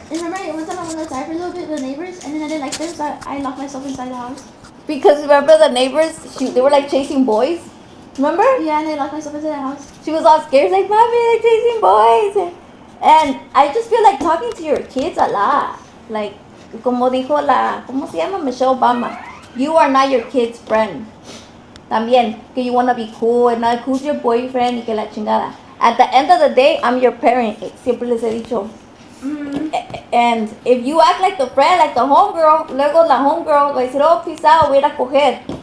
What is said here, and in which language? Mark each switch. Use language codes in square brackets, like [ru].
[en] And remember one time I went outside for a little bit with the neighbors, and then I didn't like them, so I locked myself inside the house. Because remember the neighbors, they were like chasing boys. Remember? Yeah, and I locked myself inside the house. She was all scared, like, Mommy, they're chasing boys. And I just feel like talking to your kids a lot. [es] Like, como dijo ¿cómo se llama? [en] Michelle Obama. You are not your kid's friend. [es] También, que [en] you want to be cool and like, who's your boyfriend [es] y que la chingada. [en] At the end of the day, I'm your parent. [es] Siempre les he dicho. [en] And if you act like the friend, like the homegirl, [es] luego la homegirl va a decir, [en] oh, peace out, [es] voy a ir a coger.